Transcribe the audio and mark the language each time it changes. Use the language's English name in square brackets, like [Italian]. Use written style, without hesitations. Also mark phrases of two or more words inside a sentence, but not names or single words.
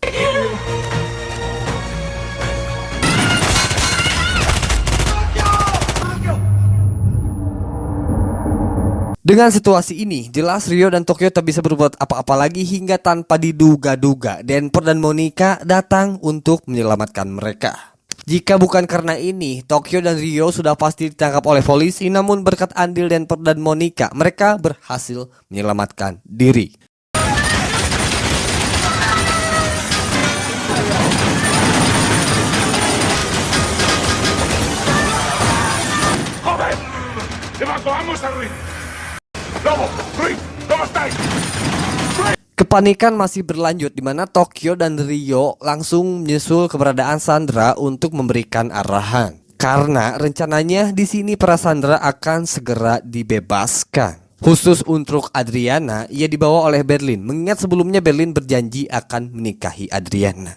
[Indonesian] Dengan situasi ini, jelas Rio dan Tokyo tak bisa berbuat apa-apa lagi hingga tanpa diduga-duga Denper dan Monica datang untuk menyelamatkan mereka. Jika bukan karena ini, Tokyo dan Rio sudah pasti ditangkap oleh polisi, namun berkat andil Denper dan Monica, mereka berhasil menyelamatkan diri. [Spanish] ¡Joder! ¡Evacuamos a Ruiz! ¡Lobo! ¡Ruiz! ¿Cómo estáis? [Indonesian] Kepanikan masih berlanjut di mana Tokyo dan Rio langsung menyusul keberadaan Sandra untuk memberikan arahan. Karena rencananya di sini para Sandra akan segera dibebaskan. Khusus untuk Adriana, ia dibawa oleh Berlin, mengingat sebelumnya Berlin berjanji akan menikahi Adriana.